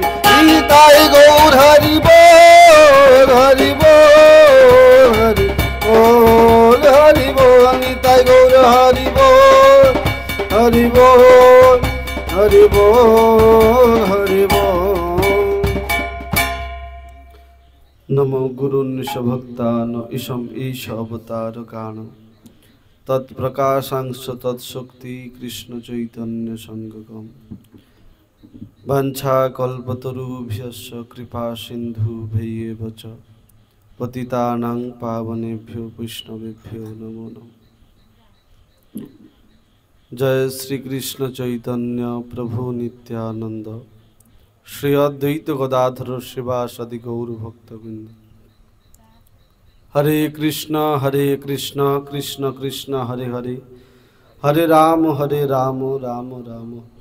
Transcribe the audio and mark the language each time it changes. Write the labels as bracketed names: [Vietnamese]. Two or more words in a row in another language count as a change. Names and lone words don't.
[Bangla] নিতাই গৌর হরি বল হরি বল হরি বল হরি বল, নিতাই গৌর হরি বল হরি বল হরি বল হরি বল। [Sanskrit] নমো গুরুন্নিশ ভক্তান ঈশম ঈশ অবতার গান, তৎপ্রকাশাংশ তৎশক্তি কৃষ্ণ চৈতন্য সঙ্গম। বাঞ্ছা কল্পতরুভ্যশ্চ কৃপা সিন্ধুভ্যেব চ, পতিতানাং পাবনেভ্যো বৈষ্ণবেভ্যো নমো নমঃ। [Bangla] জয় শ্রীকৃষ্ণ চৈতন্য প্রভু নিত্যানন্দ, শ্রী অদ্বৈত গদাধর শিবাসাদি গৌর ভক্তবৃন্দ। [Sanskrit] হরে কৃষ্ণ কৃষ্ণ কৃষ্ণ হরে হরে, হরে রাম রাম রাম।